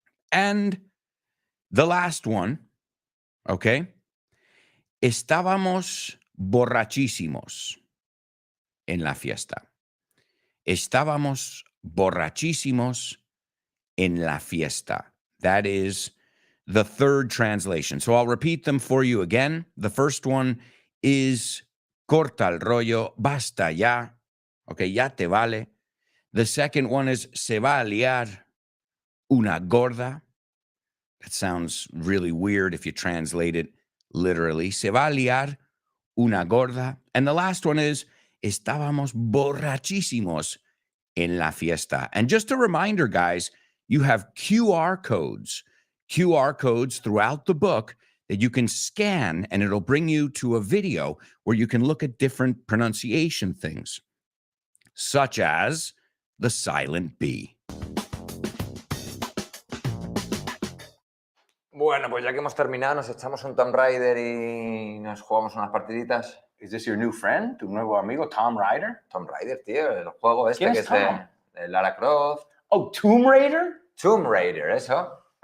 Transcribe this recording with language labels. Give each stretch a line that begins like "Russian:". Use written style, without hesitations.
English: And the last one, ¿ok?
Spanish: Estábamos borrachísimos en la fiesta. Estábamos borrachísimos en la fiesta.
English: That is the third translation. So I'll repeat them for you again. The first one is
Spanish: corta el rollo, basta ya. Okay, ya te vale.
English: The second one is
Spanish: se va a liar una gorda.
English: That sounds really weird if you translate it literally.
Spanish: Se va a liar una gorda.
English: And the last one is
Spanish: estábamos borrachísimos en la fiesta.
English: And just a reminder, guys, you have QR codes throughout the book that you can scan, and it'll bring you to a video where you can look at different pronunciation things, such as the silent B.
Spanish: Bueno, pues ya que hemos terminado, nos echamos un Tomb Raider y nos jugamos unas partiditas.
English: Is this your new friend,
Spanish: tu nuevo amigo,
English: Tom Raider?
Spanish: Tomb Raider, tío, el juego este ¿Quién que es es Tom? de Lara Croft.
English: Oh, Tomb Raider?
Spanish: Tomb Raider, eso.